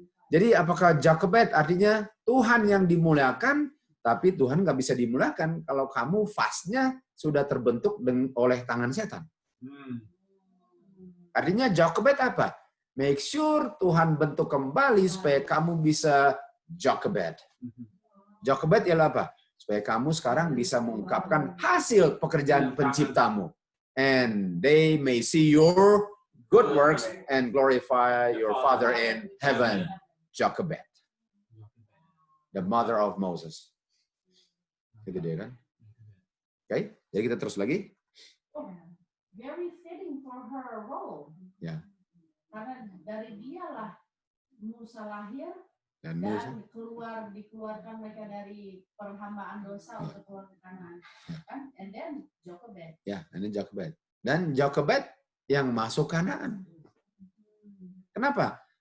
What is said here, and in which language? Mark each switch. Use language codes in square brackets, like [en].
[id] Jadi apakah Jochebed artinya Tuhan yang dimuliakan, tapi Tuhan nggak bisa dimuliakan kalau kamu fase-nya sudah terbentuk oleh tangan setan. Artinya Jochebed apa? Make sure Tuhan bentuk kembali supaya kamu bisa Jochebed. Jochebed ialah apa? Supaya kamu sekarang bisa mengungkapkan hasil pekerjaan penciptamu. [en] And they may see your good works and glorify your Father in heaven. Jochebed. The mother of Moses. [id] Itu dia kan? Oke, jadi kita terus lagi. [en] Very fitting for her role. [id] Ya. Karena dari dialah Musa lahir Dan dikeluarkan mereka dari perhambaan dosa untuk keluar ke Kanaan. Kan? [en] And then Jochebed. [id] Ya, ini Jochebed. Dan Jochebed yang masuk Kanaan. Kenapa?